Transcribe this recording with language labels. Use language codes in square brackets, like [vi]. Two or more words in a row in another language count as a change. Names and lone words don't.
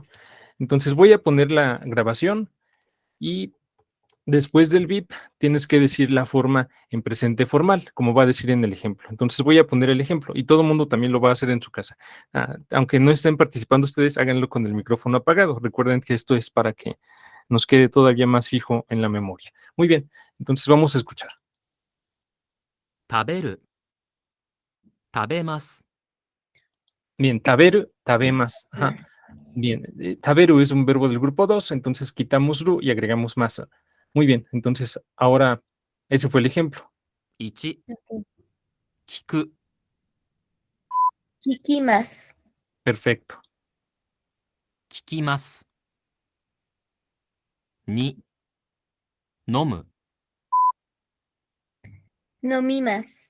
[es] Entonces voy a poner la grabación y después del VIP tienes que decir la forma en presente formal, como va a decir en el ejemplo. Entonces voy a poner el ejemplo y todo el mundo también lo va a hacer en su casa. Aunque no estén participando ustedes, háganlo con el micrófono apagado. Recuerden que esto es para que nos quede todavía más fijo en la memoria. Muy bien, entonces vamos a escuchar. [ja] 食べる、食べます、 [es] Bien, [ja] 食べる、食べます. [es] Ajá. Bien, taberu es un verbo del grupo 2, entonces quitamos ru y agregamos masa. Muy bien, entonces ahora ese fue el ejemplo. 1、 Ok. [ja] 聞く、 Kikimas. [es] Perfecto. [ja] 聞きます。2、飲む、 Nomimas.